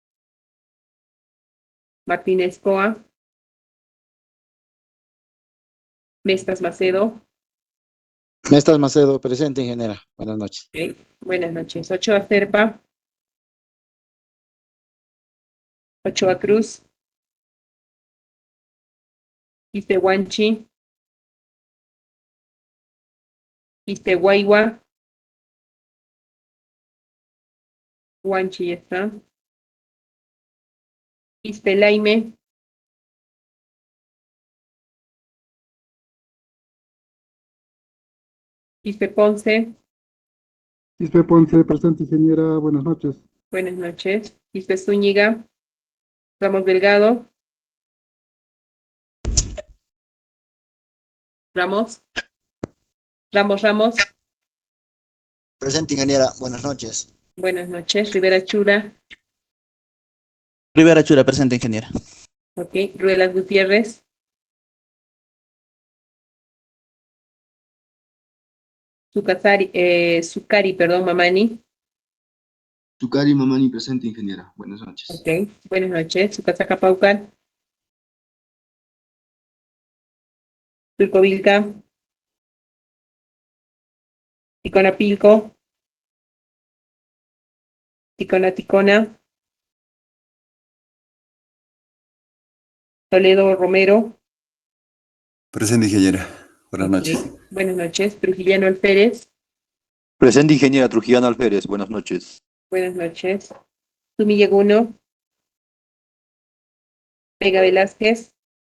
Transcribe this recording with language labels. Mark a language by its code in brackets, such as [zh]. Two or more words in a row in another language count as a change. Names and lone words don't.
[es] Martínez Coa. Mestas Macedo. Mestas Macedo, presente, ingeniera. Buenas noches. Ok, buenas noches. Ochoa Serpa. Ochoa Cruz. Istehuanchi. Istehuaywa. Huanchi ya está. Istelaime. Ispe Ponce. Quispe Ponce, presente, ingeniera. Buenas noches. Buenas noches. Ispe Zúñiga. Ramos Delgado. Ramos. Ramos. Presente, ingeniera, buenas noches. Buenas noches. Rivera Chura. Rivera Chura, presente, ingeniera. Ok. Ruelas Gutiérrez. Sucari, perdón, Mamani. Tucari Mamani, presente, ingeniera. Buenas noches. Ok. Buenas noches. Sucasaca Paucar. Turcovilca. Ticonapilco. Ticona. Toledo Romero. Presente, ingeniera. Buenas Ok. noches. Buenas noches. Trujillano Alférez. Presente, ingeniera Trujillano Alférez. Buenas noches. Buenas noches. Sumilleguno. Vega Velázquez.